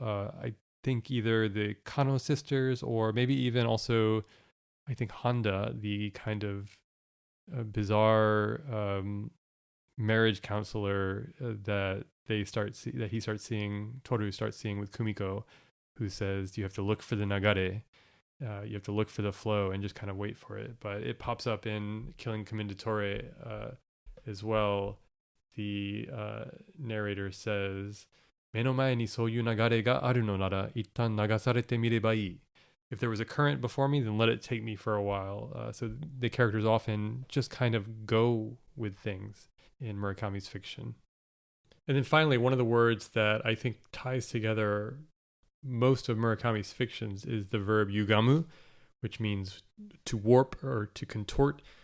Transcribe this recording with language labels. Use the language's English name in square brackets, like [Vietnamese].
[English] I think either the Kano sisters or maybe even also, I think, Honda, the kind of bizarre marriage counselor that he starts seeing, Toru starts seeing with Kumiko, who says you have to look for the nagare. You have to look for the flow and just kind of wait for it. But it pops up in Killing Commendatore as well. The narrator says, [Japanese] 目の前にそういう流れがあるのなら、一旦流されてみればいい. [English] If there was a current before me, then let it take me for a while. So the characters often just kind of go with things in Murakami's fiction. And then finally, one of the words that I think ties together most of Murakami's fictions is the verb yugamu, which means to warp or to contort.